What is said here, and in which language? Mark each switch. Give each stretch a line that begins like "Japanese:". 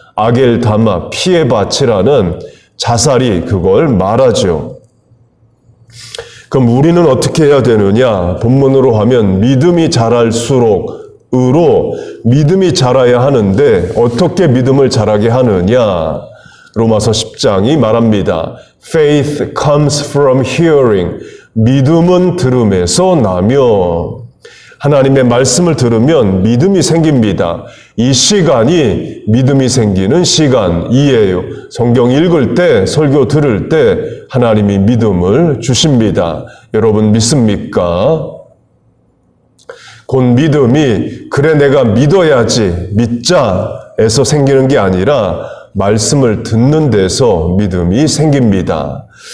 Korean: 아겔 다마 피해 바치라는 자살이 그걸 말하죠. 그럼 우리는 어떻게 해야 되느냐? 본문으로 하면 믿음이 자랄수록 으로 믿음이 자라야 하는데 어떻게 믿음을 자라게 하느냐? 로마서 10장이 말합니다.
English: Faith comes from hearing.
Korean: 믿음은 들음에서 나며. 하나님의 말씀을 들으면 믿음이 생깁니다. 이 시간이 믿음이 생기는 시간이에요. 성경 읽을 때, 설교 들을 때 하나님이 믿음을 주십니다. 여러분 믿습니까? 곧 믿음이 그래 내가 믿어야지 믿자에서 생기는 게 아니라 말씀을 듣는 데서 믿음이 생깁니다.